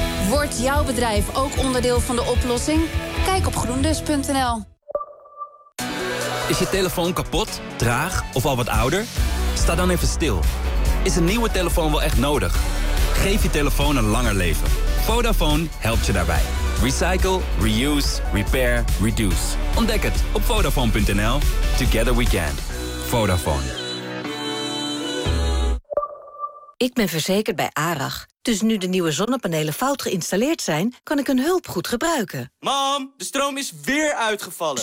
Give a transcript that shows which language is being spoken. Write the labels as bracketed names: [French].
[Dutch] Wordt jouw bedrijf ook onderdeel van de oplossing? Kijk op groendus.nl. Is je telefoon kapot, traag of al wat ouder? Sta dan even stil. Is een nieuwe telefoon wel echt nodig? Geef je telefoon een langer leven. Vodafone helpt je daarbij. [English] Recycle, reuse, repair, reduce. [Dutch] Ontdek het op Vodafone.nl. [English] Together we can. Vodafone. [Dutch] Ik ben verzekerd bij ARAG. Dus nu de nieuwe zonnepanelen fout geïnstalleerd zijn, kan ik hun hulp goed gebruiken. Mam, de stroom is weer uitgevallen.